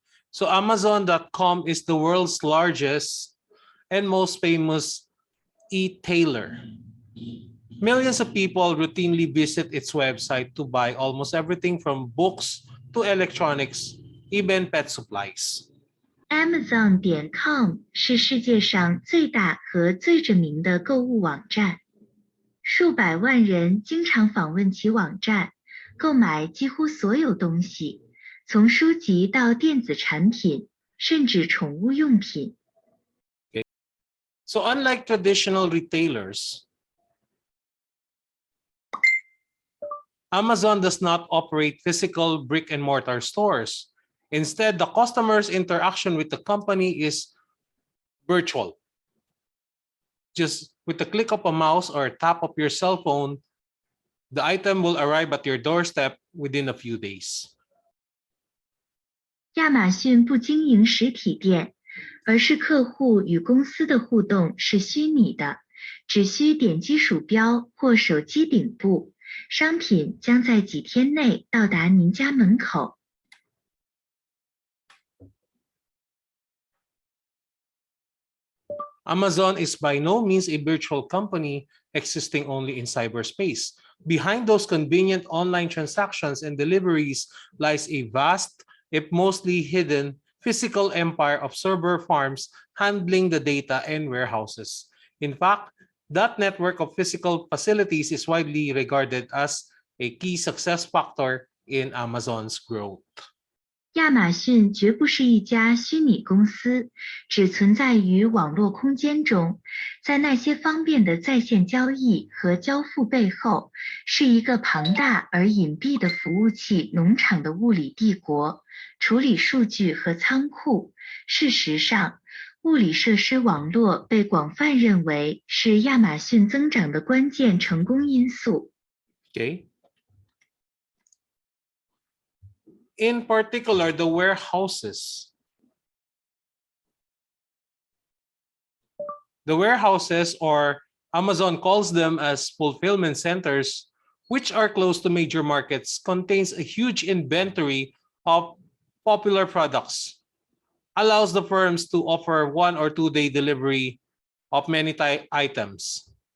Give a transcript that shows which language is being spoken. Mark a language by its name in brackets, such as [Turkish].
[English] So Amazon.com is the world's largest and most famous e-tailer. Millions of people routinely visit its website to buy almost everything from books to electronics, even pet supplies. [Chinese] Amazon.com 是世界上最大和最著名的购物网站，数百万人经常访问其网站，购买几乎所有东西，从书籍到电子产品，甚至宠物用品。 [English] Okay. So unlike traditional retailers, Amazon does not operate physical brick-and-mortar stores. Instead, the customer's interaction with the company is virtual. Just with the click of a mouse or a tap of your cell phone, the item will arrive at your doorstep within a few days. [Chinese] 亚马逊不经营实体店，而是客户与公司的互动是虚拟的，只需点击鼠标或手机顶部，商品将在几天内到达您家门口。 [English] Amazon is by no means a virtual company existing only in cyberspace. Behind those convenient online transactions and deliveries lies a vast, if mostly hidden, physical empire of server farms handling the data and warehouses. In fact, that network of physical facilities is widely regarded as a key success factor in Amazon's growth. [Chinese] 亚马逊绝不是一家虚拟公司，只存在于网络空间中。在那些方便的在线交易和交付背后，是一个庞大而隐蔽的服务器农场的物理帝国，处理数据和仓库。事实上，物理设施网络被广泛认为是亚马逊增长的关键成功因素。 [English] Okay. In particular, the warehouses. The warehouses, or Amazon calls them as fulfillment centers, which are close to major markets, contains a huge inventory of popular products, allows the firms to offer 1 or 2 day delivery of many items.